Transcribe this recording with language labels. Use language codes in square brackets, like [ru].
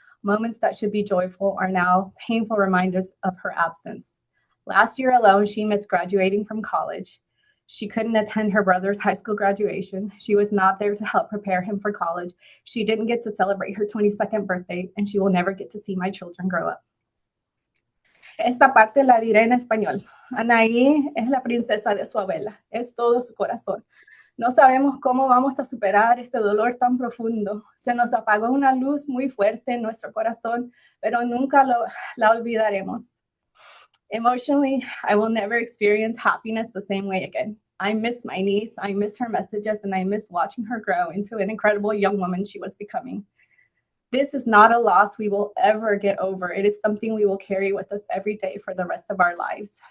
[en] Moments that should be joyful are now painful reminders of her absence. Last year alone, she missed graduating from college. She couldn't attend her brother's high school graduation. She was not there to help prepare him for college. She didn't get to celebrate her 22nd birthday, and she will never get to see my children grow up. [es] Esta parte la diré en español. Anaí es la princesa de su abuela, es todo su corazón. No sabemos cómo vamos a superar este dolor tan profundo. Se nos apagó una luz muy fuerte en nuestro corazón, pero nunca la olvidaremos. [en] Emotionally, I will never experience happiness the same way again. I miss my niece, I miss her messages, and I miss watching her grow into an incredible young woman she was becoming. This is not a loss we will ever get over. It is something we will carry with us every day for the rest of our lives.